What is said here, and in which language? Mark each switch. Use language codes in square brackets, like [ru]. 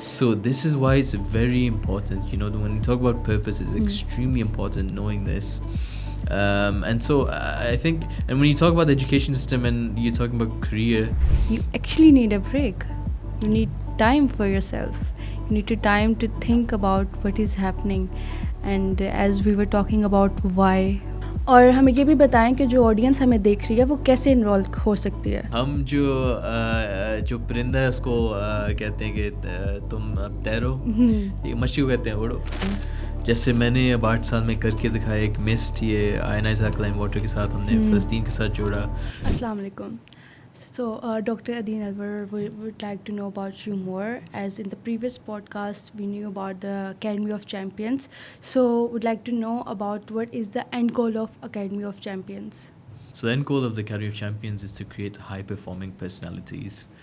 [en] So this is why it's very important, when you talk about purpose, it's extremely important knowing this. And so I think, and when you talk about the education system and you're talking about career, you actually need a break. You need time for yourself. You need time to think about what is happening. And as we were talking about why, [hi] और हमें ये भी बताएं कि जो audience हमें देख रही है वो कैसे इन्वॉल्व हो सकती है. हम जो परिंदा है उसको कहते हैं कि तुम अब तैरो, ये मच्छी को कहते हैं उड़ो. जैसे मैंने अब 8 साल में करके दिखाया एक मिस्ट, ये आयनाइज्ड अल्कलाइन वाटर के साथ हमने फ़लस्तीन के साथ जोड़ा. [en] अस्सलाम वालेकुम. So, Dr. Adeel, we would like to know about you more. As in the previous podcast, we knew about the Academy of Champions. So, would like to know about what is the end goal of Academy of Champions. So, the end goal of the Academy of Champions is to create high-performing personalities.